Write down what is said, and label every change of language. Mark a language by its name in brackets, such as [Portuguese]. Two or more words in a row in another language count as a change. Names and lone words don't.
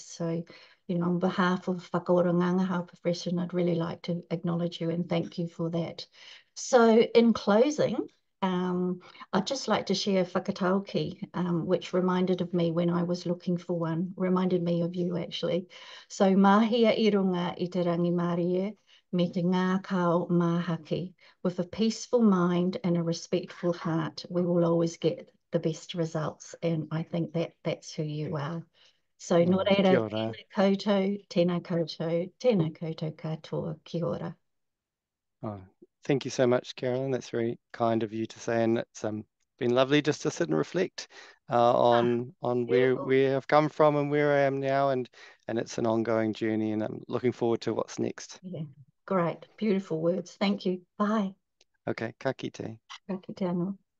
[English] So on behalf of Whakaoranganga profession, I'd really like to acknowledge you and thank you for that. So in closing, I'd just like to share whakatauki, which reminded of me when I was looking for one, reminded me of you actually. [Māori] So mahia I runga I te rangi Mārie, me te ngā kao māhaki. [English] With a peaceful mind and a respectful heart, we will always get the best results. And I think that's who you are. [Māori] So nō Kia reira, ora. tēnā koutou katoa, kia ora. [English] Oh, thank you so much, Carolyn. That's very kind of you to say, and it's been lovely just to sit and reflect on Beautiful. where I've come from and where I am now, and it's an ongoing journey, and I'm looking forward to what's next. Yeah, great, beautiful words. Thank you. Bye. [Māori] Okay, ka kite. Ka kite anō.